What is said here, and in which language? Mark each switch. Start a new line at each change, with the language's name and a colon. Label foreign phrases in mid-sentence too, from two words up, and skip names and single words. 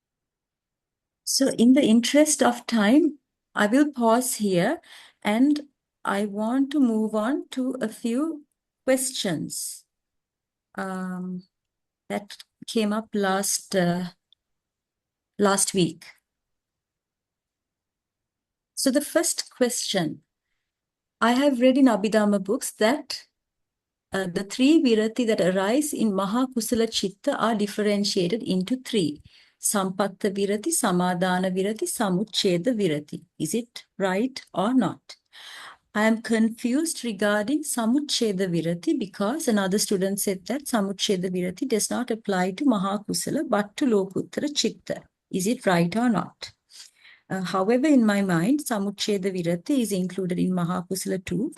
English: So in the interest of time, I will pause here and I want to move on to a few questions that came up last week. So the first question, I have read in Abhidhamma books that the three virati that arise in
Pali: Mahakusala Chitta
English: are differentiated into three.
Pali: Sampatta virati, Samadhana virati, Samucceda virati.
English: Is it right or not? I am confused regarding
Pali: Samucceda virati
English: because another student said that
Pali: Samucceda virati
English: does not apply to Mahakusala but to
Pali: Lokuttara Chitta.
English: Is it right or not? However, in my mind,
Pali: Samucceda virati
English: is included in Mahakusala too.